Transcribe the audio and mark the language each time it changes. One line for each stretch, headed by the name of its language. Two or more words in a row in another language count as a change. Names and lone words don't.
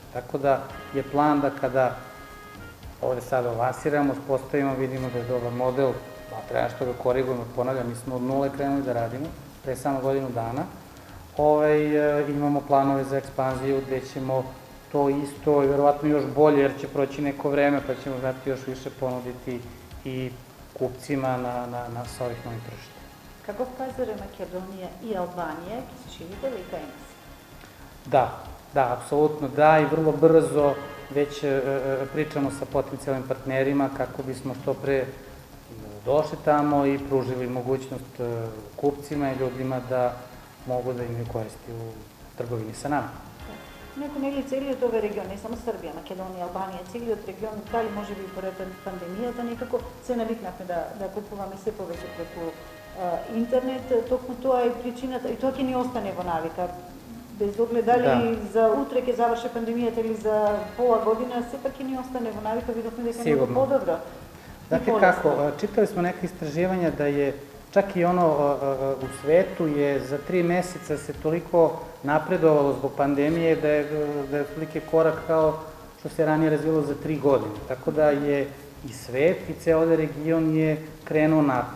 Serbian: Tako da je plan da kada ovde sada lansiramo, uspostavimo, vidimo da je dobar model, treba nešto da korigujemo, ponavljam, mi smo od nule krenuli da radimo, pre samo godinu dana. Imamo planove za ekspanziju gde ćemo to isto i verovatno još bolje, jer će proći neko vreme pa ćemo znati još više ponuditi i kupcima sa ovih novih tržišta.
Macedonian: Каков пазар е Македонија и Албанија, ќе се ширите ли кај нас?
Serbian: Da, apsolutno da i vrlo brzo već pričamo sa potencijalnim partnerima kako bismo što pre došli tamo i pružili mogućnost kupcima i ljudima da mogu da imaju koristi u trgovini sa nama.
Macedonian: Неко нели целиот овој регион, не само Србија, Македонија, Албанија, целиот регион, дали може би поред пандемијата, некако се навикнавме да купуваме се повеќе преку интернет, токму тоа е причината, и тоа ќе ни остане во навика. Без оглед дали за утре ќе заврши пандемијата или за пола година, сепак ќе ни остане во навика, видовме дека е многу подобро.
Serbian: Znate kako, čitali smo neke istraživanja da je čak i u svetu je za 3 meseca se toliko napredovalo zbog pandemije da je otprilike korak kao što se ranije razvilo za 3 godine. Tako da je i svet i ceo ovaj region je krenuo napred.